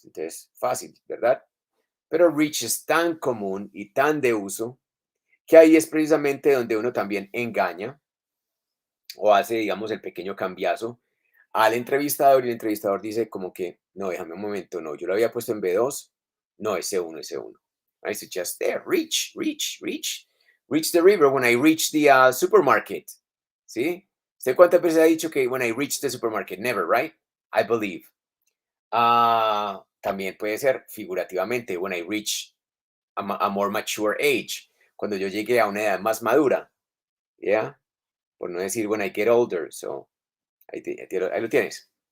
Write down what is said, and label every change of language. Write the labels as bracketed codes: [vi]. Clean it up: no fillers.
[es] Entonces, fácil, ¿verdad? Pero reach es tan común y tan de uso que ahí es precisamente donde uno también engaña o hace, digamos, el pequeño cambiazo al entrevistador y el entrevistador dice como que, no, déjame un momento, no, yo lo había puesto en B2, no, ese uno, ese uno. [en] I suggest there, reach the river when I reach the supermarket. [es] ¿Sí? ¿Usted cuántas veces ha dicho que [en] when I reach the supermarket? Never, right? I believe. [es] También puede ser figurativamente, [en] when I reach a more mature age, [es] cuando yo llegue a una edad más madura, ¿ya? Por no decir [en] when I get older, [es] so ahí lo tienes.